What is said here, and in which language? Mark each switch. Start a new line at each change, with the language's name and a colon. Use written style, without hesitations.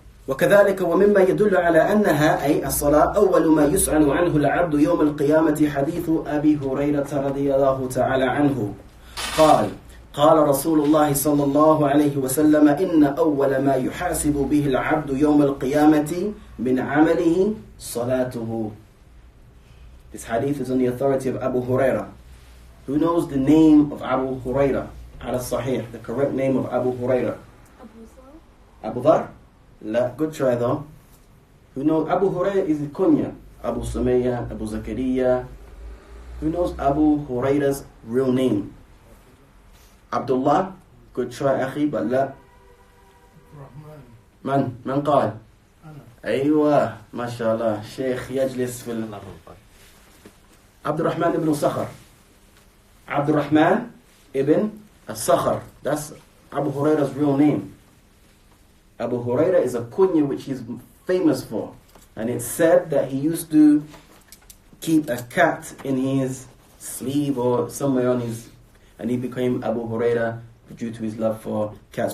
Arabic: وكذلك ومما يدل على أنها أي الصلاة أول ما يسأل عنه العبد يوم القيامة حديث أبي هريرة رضي الله تعالى عنه قال رسول الله صلى الله عليه وسلم إن أول ما يحاسب به العبد يوم القيامة من عمله صلاته.
English: This hadith is on the authority of Abu Huraira. Who knows the name of Abu Huraira? Ala Sahih, the correct name of Abu Huraira. Abu Dhar? La, good try though. Who knows? Abu Huraira is the kunya. Abu Sumayya, Abu Zakariya. Who knows Abu Huraira's real name? Abdullah? Good try, Akhi, but la.
Arabic: من قال؟ أيوة ما شاء الله شيخ يجلس في عبد الرحمن ibn Sakhar.
English: Abd al-Rahman ibn al-Sakhar. That's Abu Huraira's real name. Abu Huraira is a kunya which he's famous for. And it's said that he used to keep a cat in his sleeve or somewhere on his... And he became Abu Huraira due to his love for cats.